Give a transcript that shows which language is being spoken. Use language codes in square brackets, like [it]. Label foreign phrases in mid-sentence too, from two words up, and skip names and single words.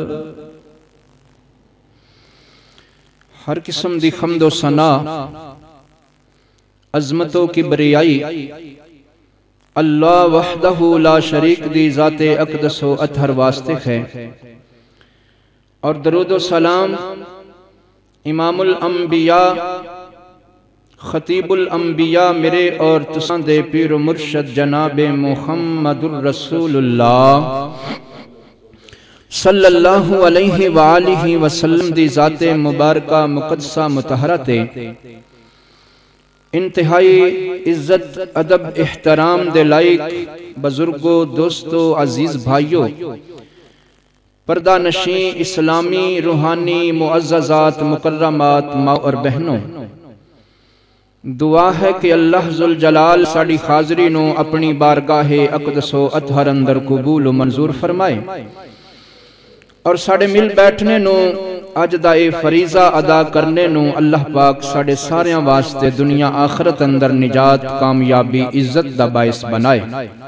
[pa] ਹਰ ਕਿਸਮ ਦੀ ਖਮਦੋ ਸਨਾ ਅਜ਼ਮਤੋਂ ਕੀ ਬਰਿਯਾਈ [ar] الله وحده لا شريك [pa] ਦੀ ਜ਼ਾਤੇ ਅਕ਼ਦਸੋ ਅਤਹਰ ਵਾਸਤੇ ਹੈ, ਔਰ ਦਰੂਦ ਵ ਸਲਾਮ [ar] إمام الأنبياء خطيب الأنبياء [pa] ਮੇਰੇ ਔਰ ਤੁਸਾਂ ਦੇ ਪੀਰ ਮੁਰਸ਼ਦ ਜਨਾਬੇ [ar] محمد رسول الله صلى الله عليه وآله وسلم [pa] ਦੀ ਜ਼ਾਤੇ ਮੁਬਾਰਕਾ ਮੁਕ਼ੱਦਸਾ ਮੁਤਹਰਾ ਤੇ ਇੰਤਹਾਈ ਇੱਜ਼ਤ ਅਦਬ ਏਹਤਰਾਮ ਦੇ ਲਾਇਕ ਬਜ਼ੁਰਗੋਂ ਦੋਸਤੋਂ ਅਜ਼ੀਜ਼ ਭਾਈਓ, ਪਰਦਾ ਨਸ਼ੀ ਇਸਲਾਮੀ ਰੂਹਾਨੀ ਮੁਅੱਜ਼ਜ਼ਾਤ ਮੁਕੱਰਮਾਤ ਮਾਂ ਔਰ ਬਹਿਨੋਂ, ਦੁਆ ਹੈ ਕਿ ਅੱਲਾਹ ਜ਼ੁਲ ਜਲਾਲ ਸਾਡੀ ਹਾਜ਼ਰੀ ਨੂੰ ਆਪਣੀ ਬਾਰਗਾਹੇ ਅਕ਼ਦਸੋ ਅਤਹਰ ਅੰਦਰ ਕਬੂਲ ਵ ਮੰਜ਼ੂਰ ਫ਼ਰਮਾਏ, ਔਰ ਸਾਡੇ ਮਿਲ ਬੈਠਣ ਨੂੰ ਅੱਜ ਦਾ ਏ ਫ਼ਰੀਜ਼ਾ ਅਦਾ ਕਰਨ ਨੂੰ ਅੱਲਾਹ ਪਾਕ ਸਾਡੇ ਸਾਰਿਆਂ ਵਾਸਤੇ ਦੁਨੀਆ ਆਖ਼ਰਤ ਅੰਦਰ ਨਿਜਾਤ ਕਾਮਯਾਬੀ ਇੱਜ਼ਤ ਦਾ ਬਾਇਸ ਬਣਾਏ।